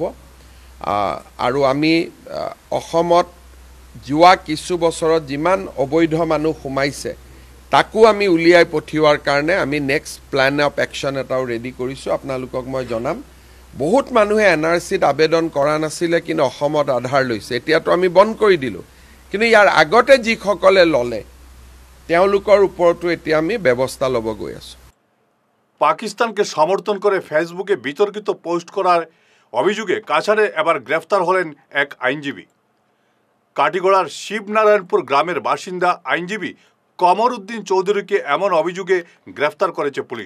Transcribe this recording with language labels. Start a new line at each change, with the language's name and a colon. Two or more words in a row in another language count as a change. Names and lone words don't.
Assamese: আৰু আমি অসমত যোৱা কিছু বছৰত যিমান অবৈধ মানুহ সোমাইছে তাকো আমি উলিয়াই পঠিওৱাৰ কাৰণে আমি
English: next plan of action
Assamese: এটাও ৰেডি কৰিছোঁ। আপোনালোকক মই জনাম, বহুত মানুহে এনআৰচিত আবেদন কৰা নাছিলে কিন্তু অসমত আধাৰ লৈছে। এতিয়াতো আমি বন্ধ কৰি দিলোঁ, কিন্তু ইয়াৰ আগতে যিসকলে ল'লে তেওঁলোকৰ ওপৰতো এতিয়া আমি ব্যৱস্থা ল'ব গৈ আছোঁ।
Bangla: পাকিস্তানকে সমর্থন করে ফেসবুকে বিতর্কিত পোস্ট করার অভিযোগে কাছাড়ে এবার গ্রেফতার হলেন এক আইনজীবী। কাটিগড়ার শিবনারায়ণপুর গ্রামের বাসিন্দা আইনজীবী কমর উদ্দিন চৌধুরীকে এমন অভিযোগে গ্রেফতার করেছে পুলিশ।